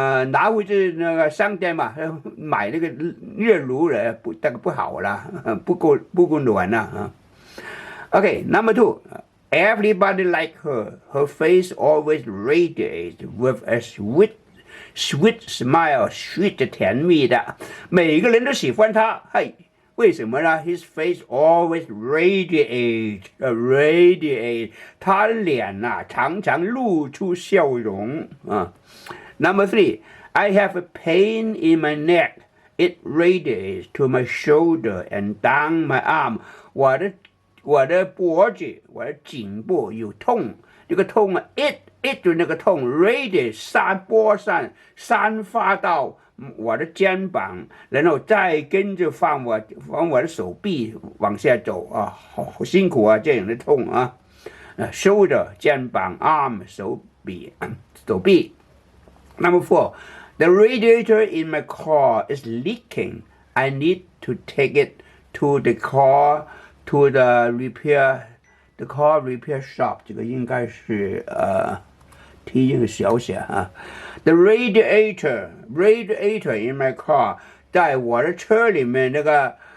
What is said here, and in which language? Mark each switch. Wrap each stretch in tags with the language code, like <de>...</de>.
<zh>拿回去那个商店嘛，买那个热炉了，这个不好了，不够暖了</zh> <en>Okay, number 2. Everybody like her. Her face always radiates with a sweet smile, sweet 甜蜜的，</en> <zh>每个人都喜欢她。</zh> <en>嘿，为什么呢 ？His face always radiate，</en> <zh>他的脸常常露出笑容</zh> <en>Number 3, I have a pain in my neck. It radiates to my shoulder and down my arm.</en> <zh>我的脖子，我的颈部有痛，这个痛it 就那个痛 radiate 散发到我的肩膀，然后再跟着放我的手臂往下走好辛苦这样的痛shoulder 肩膀 arm 手臂。</zh> <en>Number 4, the radiator in my car is leaking. I need to take it to the car repair shop.</en> <zh>这个应该是题音小写</zh> <en>The radiator in my car</en> <zh>在我的车里面那个</zh>